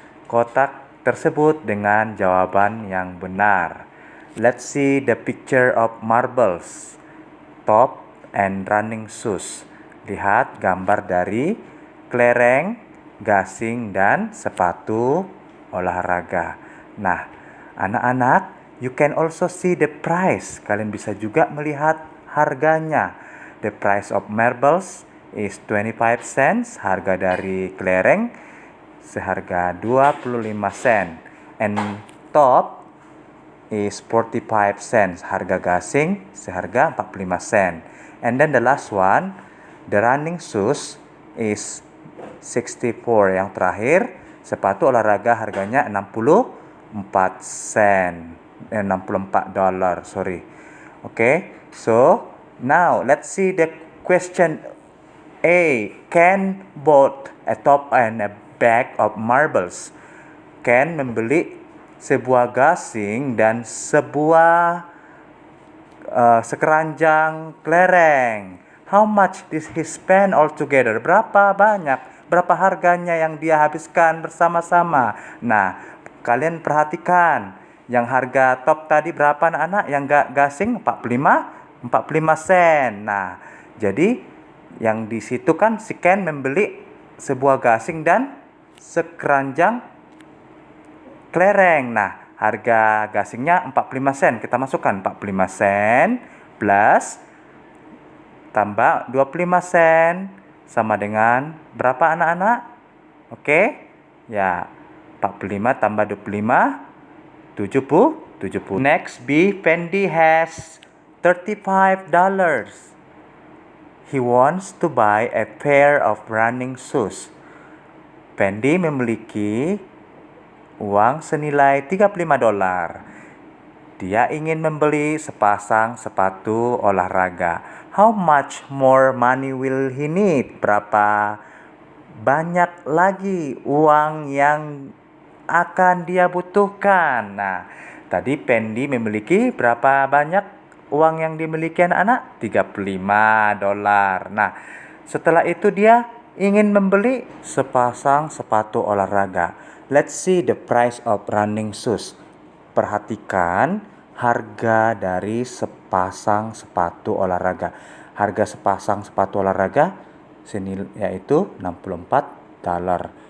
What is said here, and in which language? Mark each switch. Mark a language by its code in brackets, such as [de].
[id] kotak tersebut dengan jawaban yang benar. [en] Let's see the picture of marbles, top, and running shoes. [id] Lihat gambar dari kelereng, gasing, dan sepatu olahraga. Nah, anak-anak, [en] you can also see the price. [id] Kalian bisa juga melihat harganya. [en] The price of marbles is 25 cents. [id] Harga dari kelereng seharga 25 sen. [en] And top is 45 cents. [id] Harga gasing seharga 45 sen. [en] And then the last one, the running shoes is 64. [id] Yang terakhir, sepatu olahraga harganya 64 sen. [en] 64 dolar, sorry. Okay, so now let's see the question A. Can bought a top and a bag of marbles. [id] Ken membeli sebuah gasing dan sebuah sekeranjang kelereng. [en] How much did he spend altogether? [id] Berapa banyak? Berapa harganya yang dia habiskan bersama-sama? Nah, kalian perhatikan. Yang harga top tadi berapa anak-anak? Yang gasing 45 sen. Nah, jadi yang di situ kan si Ken membeli sebuah gasing dan sekeranjang kelereng. Nah, harga gasingnya 45 sen. Kita masukkan 45 sen plus tambah 25 sen sama dengan berapa anak-anak? Oke. Ya, 45 tambah 25 70. [en] Next B, Fendi has $35. He wants to buy a pair of running shoes. [id] Fendi memiliki uang senilai $35. Dia ingin membeli sepasang sepatu olahraga. [en] How much more money will he need? [id] Berapa banyak lagi uang yang akan dia butuhkan? Nah, tadi Fendi memiliki berapa banyak uang yang dimiliki anak-anak? $35. Nah, setelah itu dia ingin membeli sepasang sepatu olahraga. [en] Let's see the price of running shoes. [id] Perhatikan harga dari sepasang sepatu olahraga. Harga sepasang sepatu olahraga yaitu $64.